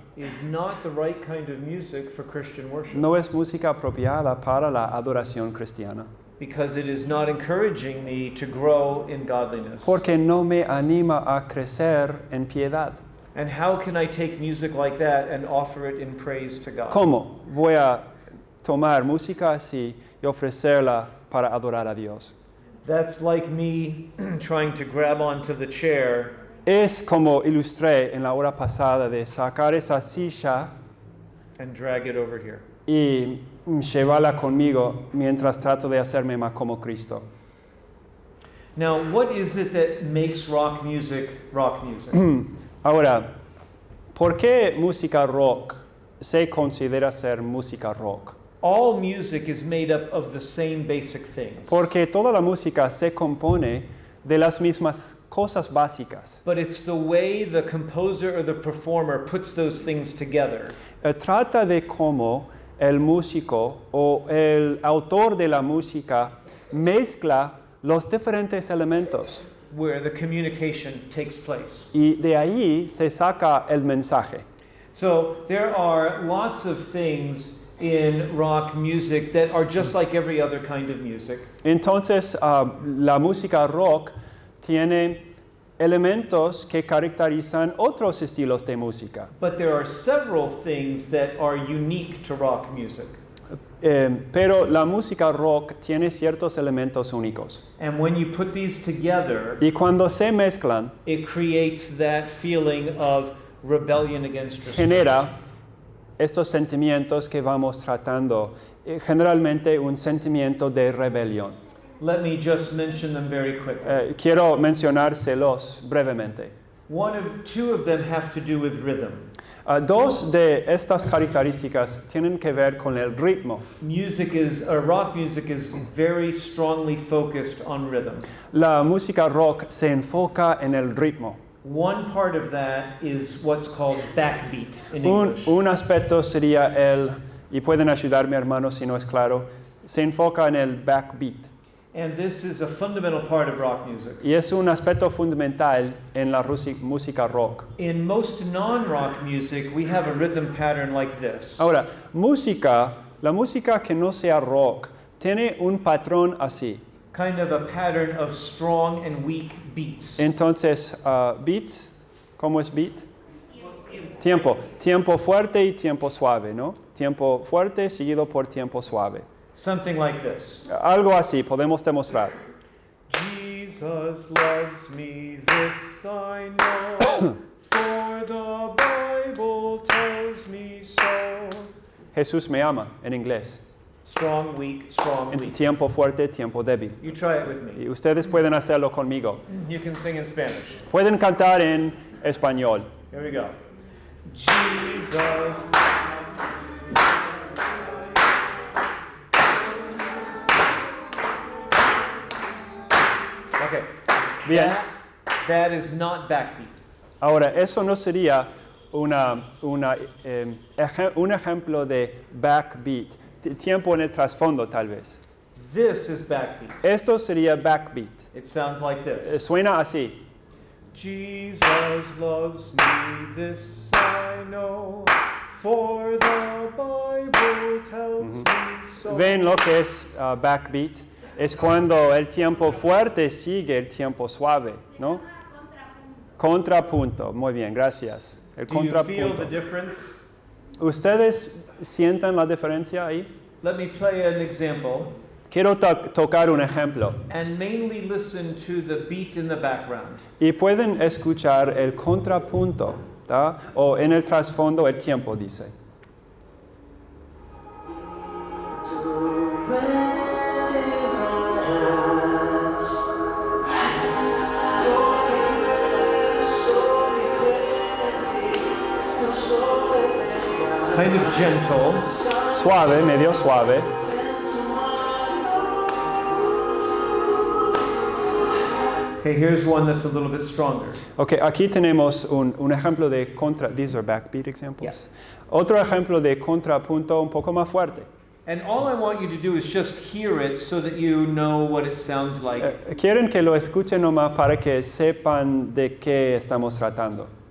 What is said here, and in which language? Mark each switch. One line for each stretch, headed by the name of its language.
English: is not the right kind of music for Christian worship,
Spanish: no es música apropiada para la adoración cristiana,
English: because it is not encouraging me to grow in godliness.
Spanish: porque no me anima a crecer en piedad.
English: And how can I take music like that and offer it in praise to God?
Spanish: ¿Cómo voy a tomar música así y ofrecerla para adorar a Dios?
English: That's like me trying to grab onto the chair
Spanish: Es como ilustré en la hora pasada de sacar esa silla
English: and drag it over here.
Spanish: y llevarla conmigo mientras trato de hacerme más como Cristo.
English: Now, what is it that makes rock music rock music?
Spanish: Ahora, ¿por qué música rock se considera ser música rock?
English: All music is made up of the same basic things.
Spanish: Porque toda la música se compone de las mismas cosas básicas.
English: But it's the way the composer or the performer puts those things together
Spanish: Trata de cómo el músico o el autor de la música mezcla los diferentes elementos
English: where the communication takes place.
Spanish: y de ahí se saca el mensaje.
English: So there are lots of things in rock music that are just like every other kind of music.
Spanish: Entonces, la música rock tiene elementos que caracterizan otros estilos de música.
English: But there are several things that are unique to rock music.
Spanish: Pero la música rock tiene ciertos elementos únicos.
English: And when you put these together,
Spanish: Y cuando se mezclan,
English: it creates that feeling of rebellion against restraint.
Spanish: genera estos sentimientos que vamos tratando, generalmente un sentimiento de rebelión.
English: Let me just mention them very quickly.
Spanish: Quiero mencionárselos brevemente.
English: Two of them have to do with rhythm.
Spanish: Dos de estas características tienen que ver con el ritmo.
English: Rock music is very strongly focused on rhythm.
Spanish: La música rock se enfoca en el ritmo.
English: One part of that is what's called backbeat in
Spanish: Un
English: English.
Spanish: aspecto sería y pueden ayudarme hermanos si no es claro, se enfoca en el backbeat.
English: And this is a fundamental part of rock music.
Spanish: Y es un aspecto fundamental en la música rock.
English: In most non-rock music, we have a rhythm pattern like this.
Spanish: Ahora, la música que no sea rock, tiene un patrón así.
English: Kind of a pattern of strong and weak beats.
Spanish: Entonces, beats, ¿cómo es beat? Tiempo. Tiempo fuerte y tiempo suave, ¿no? Tiempo fuerte seguido por tiempo suave.
English: Something like this.
Spanish: Algo así, podemos demostrar.
English: Jesus loves me, this I know, for the Bible tells me so.
Spanish: Jesús me ama, en inglés.
English: Strong, weak, strong,
Spanish: En
English: weak.
Spanish: tiempo fuerte, tiempo débil.
English: You try it with me.
Spanish: Y ustedes pueden hacerlo conmigo.
English: You can sing in Spanish.
Spanish: Pueden cantar en español.
English: Here we go. Jesus. Okay.
Spanish: Bien.
English: That is not backbeat.
Spanish: Ahora, eso no sería un ejemplo de backbeat. Tiempo en el trasfondo, tal vez.
English: This is backbeat.
Spanish: Esto sería backbeat.
English: It sounds like this.
Spanish: Suena así.
English: Jesus loves me, this I know, for the Bible tells me so.
Spanish: ¿Ven lo que es backbeat? Es cuando el tiempo fuerte sigue el tiempo suave, ¿no? Contrapunto. Muy bien, gracias. El
English: Do you feel
Spanish: contrapunto.
English: the difference?
Spanish: ¿Ustedes sienten la diferencia ahí?
English: Let me play an example.
Spanish: quiero tocar un ejemplo.
English: and mainly listen to the beat in the background.
Spanish: Y pueden escuchar el contrapunto, ¿tá? O en el trasfondo el tiempo, dice.
English: Kind of gentle.
Spanish: Suave, medio suave.
English: Okay, here's one that's a little bit stronger.
Spanish: Ok, aquí tenemos un ejemplo de
English: these are backbeat examples.
Spanish: Otro ejemplo de contrapunto un poco más fuerte.
English: And all I want you to do is just hear it so that you know what it sounds like.
Spanish: Quieren que lo escuchen nomás para que sepan de qué estamos tratando.